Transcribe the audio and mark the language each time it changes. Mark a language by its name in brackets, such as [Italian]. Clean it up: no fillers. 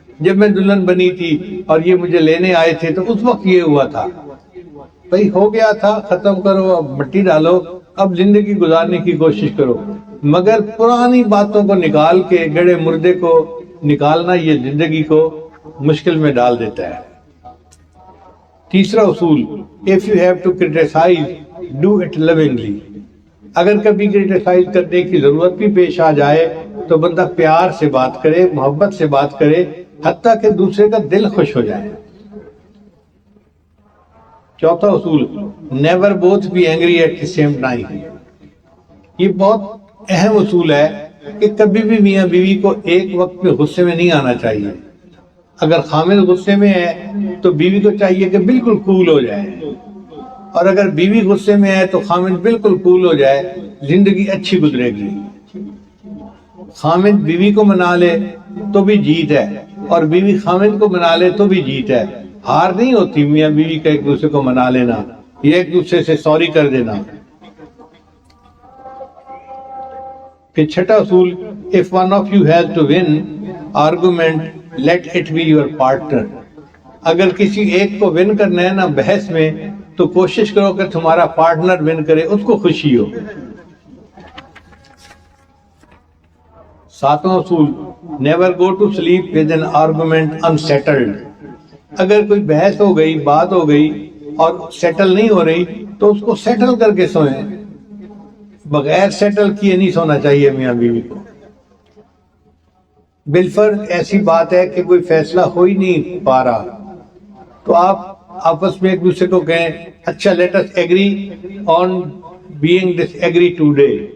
[Urdu] جب میں دلہن بنی تھی اور یہ مجھے لینے آئے تھے تو اس وقت یہ ہوا تھا. بھئی ہو گیا تھا، ختم کرو، اب مٹی ڈالو، اب زندگی گزارنے کی کوشش کرو. مگر پرانی باتوں کو نکال کے گڑے مردے کو نکالنا یہ زندگی کو مشکل میں ڈال دیتا ہے. تیسرا اصول: [English] if you have to criticize, do it lovingly. [Urdu] اگر کبھی کرٹیسائز کرنے کی ضرورت بھی پیش آ جائے تو بندہ پیار سے بات کرے، محبت سے بات کرے، حتیٰ کہ دوسرے کا دل خوش ہو جائے. چوتھا اصول: [English] never both be angry at the same time. [Urdu] یہ بہت اہم اصول ہے کہ کبھی بھی میاں بیوی کو ایک وقت میں غصے میں نہیں آنا چاہیے. اگر خامد غصے میں ہے تو بیوی کو چاہیے کہ بالکل کول ہو جائے، اور اگر بیوی غصے میں ہے تو خامد بالکل کول ہو جائے. زندگی اچھی گزرے گی. خامد بیوی کو منا لے تو بھی جیت ہے، اور بیوی خامد کو منا لے تو بھی جیت ہے. ہار نہیں ہوتی میاں بیوی کا ایک دوسرے کو منا لینا یا ایک دوسرے سے سوری کر دینا. پھر چھٹا اصول: [English] if one of you has to win argument, let it be your partner. [Urdu] اگر کسی ایک کو ون کرنا ہے نا بحث میں تو کوشش کرو کہ تمہارا پارٹنر ون کرے، اس کو خوشی ہو. ساتواں اصول: [English] never go to sleep with an argument unsettled. [Urdu] اگر کوئی بحث ہو گئی، بات ہو گئی اور سیٹل نہیں ہو رہی تو اس کو سیٹل کر کے سوئیں. بغیر سیٹل کیے نہیں سونا چاہیے میاں بیوی کو. بالفرض ایسی بات ہے کہ کوئی فیصلہ ہو ہی نہیں پا رہا تو آپ آپس میں ایک دوسرے کو کہیں اچھا [English] Let us agree on being dis agree today.